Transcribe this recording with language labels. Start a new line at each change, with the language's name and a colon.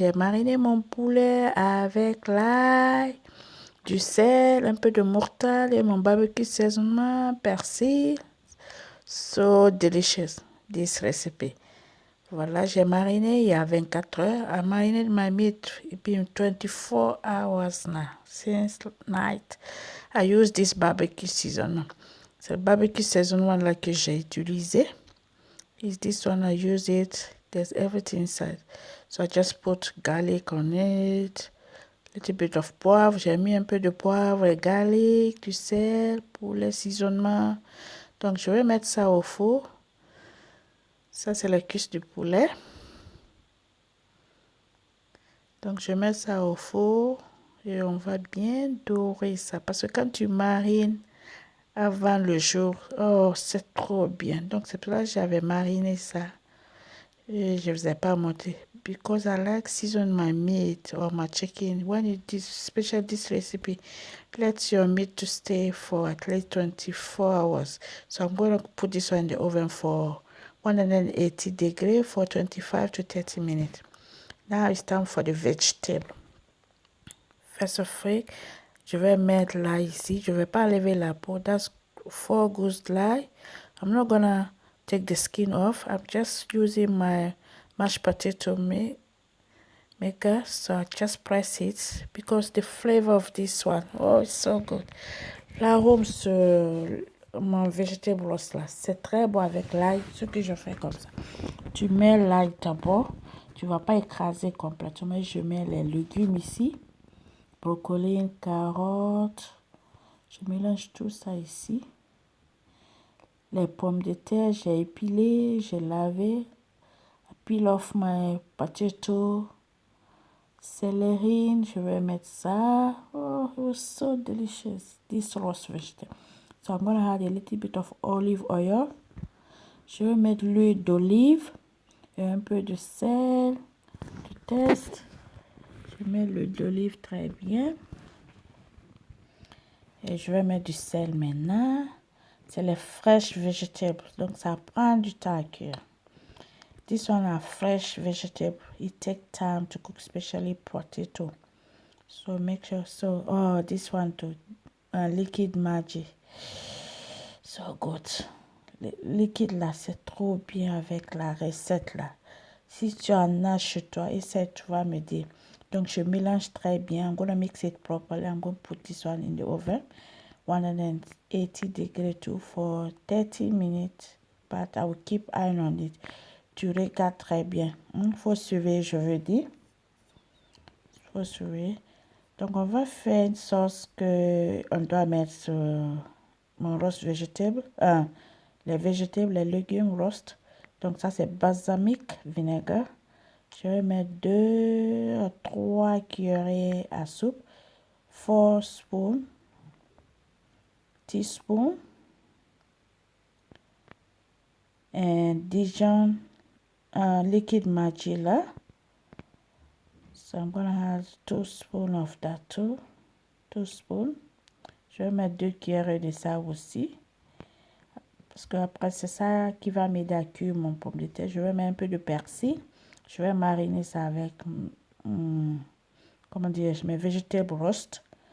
French: J'ai mariné mon poulet avec l'ail, du sel, un peu de moutarde et mon barbecue seasoning, persil.
English: So delicious, this recipe.
French: Voilà, j'ai mariné il y a 24 heures.
English: I marinated my meat. It's been 24 hours now, since night. I use this barbecue seasoning.
French: C'est le barbecue seasoning là que j'ai utilisé.
English: Is this one I use it. There's everything inside. So I just put garlic on it. Little bit of poivre. J'ai mis un peu de poivre et garlic, du sel pour l'assaisonnement.
French: Donc je vais mettre ça au four. Ça, c'est la cuisse du poulet. Donc, je mets ça au four et on va bien dorer ça. Parce que quand tu marines avant le jour, oh, c'est trop bien. Donc, c'est pour ça que j'avais mariné ça. Et je ne faisais pas monter.
English: Because I like season my meat or my chicken. When you do special this recipe, let your meat to stay for at least 24 hours. So I'm going to put this one in the oven for 180 degrees for 25 to 30 minutes. Now it's time for the vegetable. First of all,
French: je vais mettre l'ail ici. Je ne vais pas enlever la peau.
English: That's 4 goose l'ail. I'm not gonna take the skin off. I'm just using my mashed potato maker. So I just press it because the flavor of this one, oh, it's so good.
French: L'arôme sur mon vegetable roast là, c'est très bon avec l'ail. Ce que je fais comme ça. Tu mets l'ail d'abord. Tu ne vas pas écraser complètement. Je mets les légumes ici. Brocoli, carottes. Je mélange tout ça ici. Les pommes de terre, j'ai épilé, j'ai lavé.
English: I peel off my potato. Celery,
French: je vais mettre ça.
English: Oh, it was so delicious. This roast vegetable. So I'm going to add a little bit of olive oil.
French: Je vais mettre l'huile d'olive et un peu de sel, du test. Je mets l'huile d'olive très bien. Et je vais mettre du sel maintenant. C'est les
English: fresh vegetables.
French: Donc, ça prend du temps à cuire.
English: This one are fresh vegetable. It takes time to cook, especially potato. So, make sure. So, oh, this one too. Liquid magic. So good.
French: Le liquide là, c'est trop bien avec la recette là. Si tu en as chez toi, essaie, tu vas me dire. Donc, je mélange très bien.
English: I'm going to mix it properly. I'm going to put this one in the oven. 180 degrees too for 30 minutes. But I will keep eye on it.
French: Tu regardes très bien. Faut suivre, je veux dire. Faut suivre. Donc, on va faire une sauce que on doit mettre sur mon roast vegetable. Les végétables, les légumes roast. Donc, ça, c'est balsamic vinegar. Je vais mettre 2 à 3 cuillerées à soupe.
English: 4 spoons. Teaspoon. And Dijon liquid magic là. So I'm gonna add 2 spoons of that too. 2 spoons.
French: Je vais mettre 2 cuillerées de ça aussi. Parce que après c'est ça qui va m'aider à cuire mon pomme de terre. Je vais mettre un peu de persil. Je vais mariner ça avec, comment dire, mes vegetable roast.